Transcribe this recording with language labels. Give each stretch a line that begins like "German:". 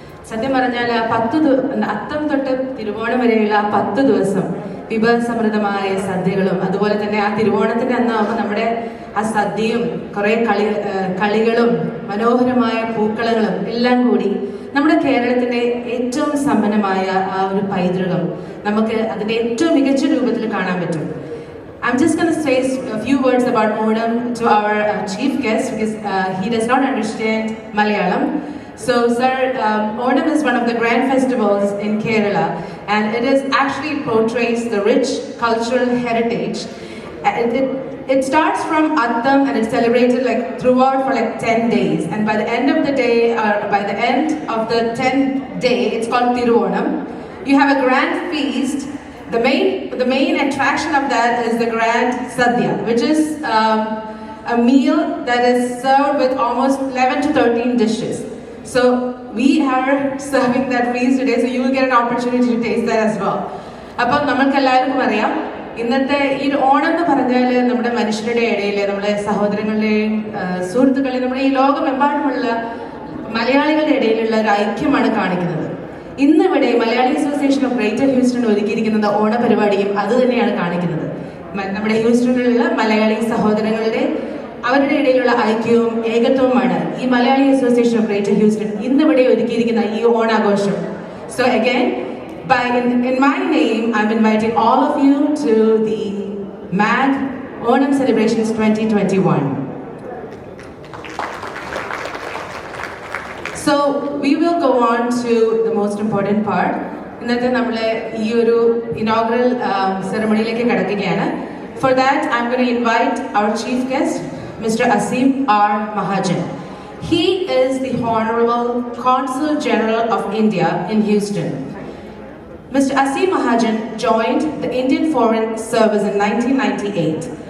Malayalam: സത്യം പറഞ്ഞാൽ അത്തം തൊട്ട് തിരുവോണം വരെയുള്ള 10 ദിവസം വിഭവസമൃദ്ധമായ സദ്യകളും അതുപോലെ തന്നെ ആ തിരുവോണത്തിന്റെ അന്നാകുമ്പോൾ നമ്മുടെ ആ സദ്യയും കുറെ കളികളും മനോഹരമായ പൂക്കളങ്ങളും എല്ലാം കൂടി നമ്മുടെ കേരളത്തിന്റെ ഏറ്റവും സമ്പന്നമായ ആ ഒരു പൈതൃകം നമുക്ക് അതിന്റെ ഏറ്റവും മികച്ച രൂപത്തിൽ കാണാൻ പറ്റും.
English: I'm just going to say a few words about Onam to our chief guest because he does not understand Malayalam. So, sir, Onam is one of the grand festivals in Kerala, and it actually portrays the rich cultural heritage. It starts from Attam and it's celebrated like throughout for like 10 days. And by the end of the day, or by the end of the 10th day, it's called Tiruvonam. You have a grand feast. The main attraction of that is the grand sadhya, which is a meal that is served with almost 11 to 13 dishes. So we are serving that feast today, so you will get an opportunity to taste that as well.
Malayalam: അപ്പോൾ നമ്മൾക്ക് എല്ലാവർക്കും അറിയാം, ഇന്നത്തെ ഈ ഓണം എന്ന് പറഞ്ഞാൽ നമ്മുടെ മനുഷ്യരുടെ ഇടയിൽ, നമ്മുടെ സഹോദരങ്ങളുടെയും സുഹൃത്തുക്കളെയും നമ്മുടെ ഈ ലോകമെമ്പാടുമുള്ള മലയാളികളുടെ ഇടയിലുള്ള ഒരു ഐക്യമാണ് കാണിക്കുന്നത്. ഇന്നിവിടെ Malayali association of greater Houston ഒരുക്കിയിരിക്കുന്നത് ഓണ പരിപാടിയും അത് തന്നെയാണ് കാണിക്കുന്നത്. നമ്മുടെ ഹ്യൂസ്റ്റണിലുള്ള മലയാളി സഹോദരങ്ങളുടെ അവരുടെ ഇടയിലുള്ള ഐക്യവും ഏകത്വവുമാണ് ഈ Malayali association of greater Houston ഇന്നിവിടെ ഒരുക്കിയിരിക്കുന്ന ഈ ഓണാഘോഷം.
English: So again in my name, I'm inviting all of you to the MAG Onam Celebrations 2021. So we will go on to the most important part.
Malayalam: ഇന്നത്തെ നമ്മൾ ഈ ഒരു ഇനോഗ്രൽ സെറമണിയിലേക്ക് കടക്കുകയാണ്.
English: For that, I'm going to invite our chief guest, Mr. Asim R. Mahajan. He is the Honorable Consul General of India in Houston. Mr. Asim Mahajan joined the Indian Foreign Service in 1998.